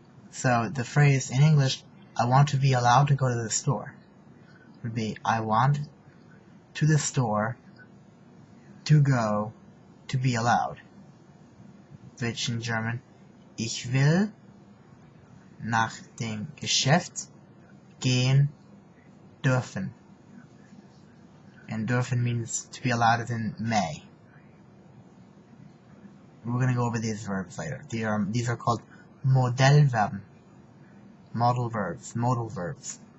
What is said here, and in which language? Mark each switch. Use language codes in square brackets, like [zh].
[en] So the phrase in English, I want to be allowed to go to the store, would be I want to the store to go to be allowed. Which in German, [de] ich will nach dem Geschäft gehen dürfen. [en] And dürfen means to be allowed as in may. We're going to go over these verbs later. These are called Modellverben. Modal verbs.